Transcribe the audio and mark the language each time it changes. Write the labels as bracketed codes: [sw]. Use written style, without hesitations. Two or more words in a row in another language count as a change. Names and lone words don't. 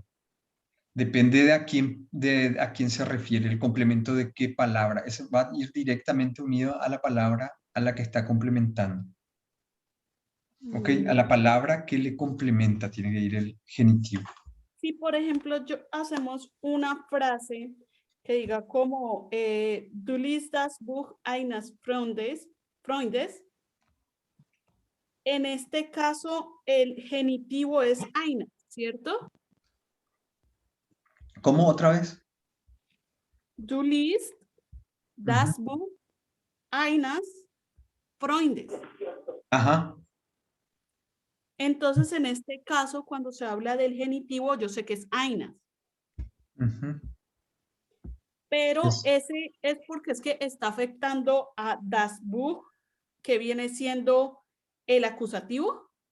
[es] Depende de a quién se refiere, el complemento de qué palabra. Eso va a ir directamente unido a la palabra a la que está complementando. ¿Ok? A la palabra que le complementa tiene que ir el genitivo. Si, por ejemplo, hacemos una frase que diga como [de] du liest das Buch eines Freundes, [es] en este caso el genitivo es eines, ¿cierto? ¿Cómo otra vez? [de] Du liest das Buch eines Freundes. [es] Ajá. Entonces, en este caso, cuando se habla del genitivo, yo sé que es eines. Pero ese es porque es que está afectando a [de] das Buch, [es] que viene siendo el acusativo.